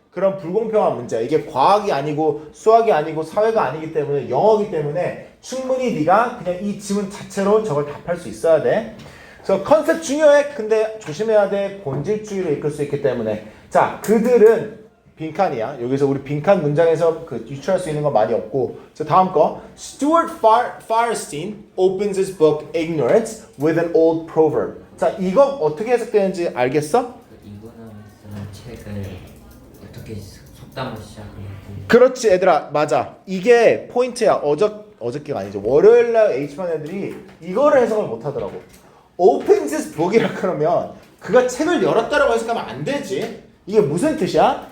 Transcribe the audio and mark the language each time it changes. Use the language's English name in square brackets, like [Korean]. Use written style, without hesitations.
[Korean] 그런 불공평한 문제야. 이게 과학이 아니고 수학이 아니고 사회가 아니기 때문에 영어기 때문에 충분히 네가 그냥 이 지문 자체로 저걸 답할 수 있어야 돼. 그래서 컨셉 중요해. 근데 조심해야 돼. 본질주의로 이끌 수 있기 때문에. 자, 그들은 빈칸이야. 여기서 우리 빈칸 문장에서 그 유추할 수 있는 건 많이 없고. 자, 다음 거. [English] Stuart Firestein opens his book Ignorance with an old proverb. [Korean] 자, 이거 어떻게 해석되는지 알겠어? 이거는 쓰는 책을 어떻게 속담을 시작하는지. 그렇지, 얘들아. 맞아. 이게 포인트야. 어저께가 아니죠. 월요일날 H반 애들이 이거를 해석을 못 하더라고. [English] opens his book [Korean] 이라 그러면 그가 책을 열었다라고 해석하면 안 되지. 이게 무슨 뜻이야?